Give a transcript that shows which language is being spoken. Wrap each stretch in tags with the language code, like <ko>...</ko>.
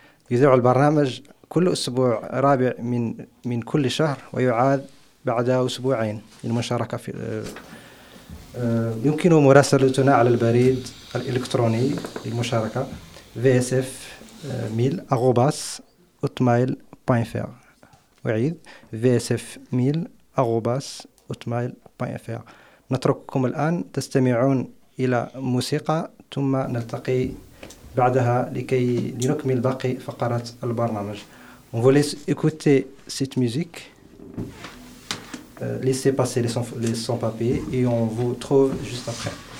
<ar>يذيع البرنامج كل أسبوع رابع من كل شهر ويعاد بعد أسبوعين للمشاركة في يمكن مراسلتنا على البريد الإلكتروني للمشاركة vsf1000@hotmail.fr. أعيد vsf1000@hotmail.fr. نترككم الآن تستمعون إلى موسيقى ثم نلتقي بعدها لكي لنكمل باقي فقرات البرنامج.</ar> <fr>On vous laisse écouter cette musique. Laissez passer les sans-papiers et on vous trouve juste après.</fr>